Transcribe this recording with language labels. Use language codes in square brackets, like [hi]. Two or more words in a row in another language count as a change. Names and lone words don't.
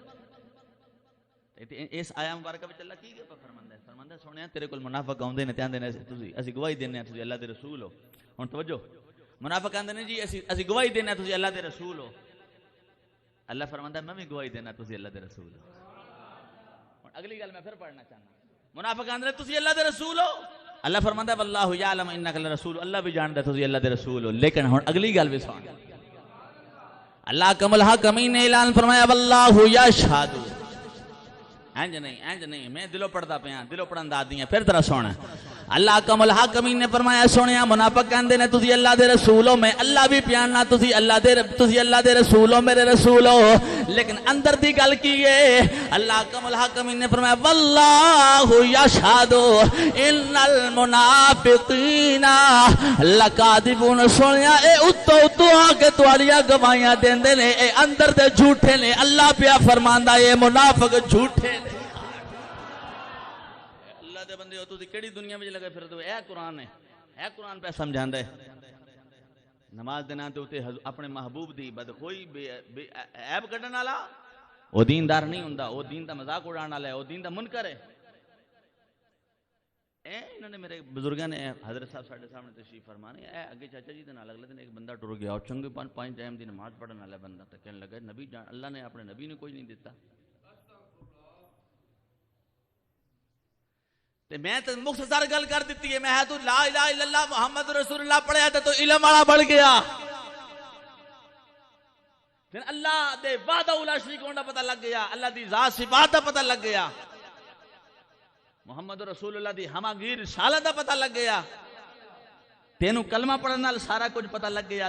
[pa] اس آیا مبارکہ وچ اللہ کی فرماندا ہے؟ فرماندا سونیا تیرے کول منافق آوندے نے تے آندے نے تسی اسی گواہی دینے ہیں تسی اللہ دے رسول ہو۔ ہن توجہ، منافق آندے نے جی اسی گواہی دینے ہیں تسی اللہ دے رسول ہو۔ اللہ فرماندا ہے میں بھی گواہی دینا تسی اللہ دے رسول ہو۔ ہن اگلی گل میں پھر پڑھنا چاہنا، منافق آندے نے تسی اللہ دے رسول ہو، اللہ فرماندا ہے [ar] واللہ یعلم انک لرسول، [pa] اللہ بھی جاندا ہے تسی اللہ دے رسول ہو۔ لیکن ہن اگلی گل بھی سن، [ar] اللہ کم الحاکمین [pa] نے اعلان فرمایا [ar] واللہ یشہد، [pa] اینج نہیں میں دلوں پڑھدا پیا، دلوں پڑھن دا دیاں، پھر ذرا سن، [ar] اللہ کم الحاکمین [pa] نے فرمایا سونیا منافق کہندے نے تسی اللہ دے رسول ہو، میں اللہ بھی پیاننا تسی اللہ دے رسول ہو، میرے رسول ہو، لیکن اندر دی گل کی ہے؟ [ar] اللہ کم الحاکمین [pa] نے فرمایا [ar] واللہ یشہد ان المنافقین لکاذبون، [pa] سونیا اے اتو آ کے تواڈیاں گواہیاں دیندے نے، اے اندر دے جھوٹے نے، اللہ پیا فرماندا اے منافق جھوٹے نے۔ بندے ہو تسی کیڑی دنیا میں لگے پھر دو، اے قرآن ہے، اے قرآن پہ سمجھاندا ہے۔ نماز دے نام تے اوتے اپنے محبوب دی بدخوئی عیب کڈن والا او دیندار نہیں ہوندا، او دین دا مذاق اڑان والا ہے، او دین دا منکر ہے۔ اے انہوں نے میرے بزرگاں نے حضرت صاحب ساڈے سامنے تشریف فرمانے، اے اگے چاچا جی دے نال اگلے دن ایک بندہ ٹر گیا، او چنگے پانچ ٹائم دی نماز پڑھن والا بندہ، تے کہنے لگا نبی جان اللہ نے اپنے نبی نے کوئی نہیں دیتا۔ میں تو مختصر گل کر دیتی ہے، میں تو [ar] لا الہ الا اللہ محمد رسول اللہ [pa] پڑھیا تو علم والا بڑھ گیا، پھر اللہ دے [ar] وحدہ لا شریک [pa] ہونے پتہ لگ گیا، اللہ دی ذات صفات دا پتہ لگ گیا، [ar] محمد رسول اللہ [pa] دی ہماگیر رسالت دا پتہ لگ گیا، تینوں کلمہ پڑھنے نال سارا کچھ پتہ لگ گیا۔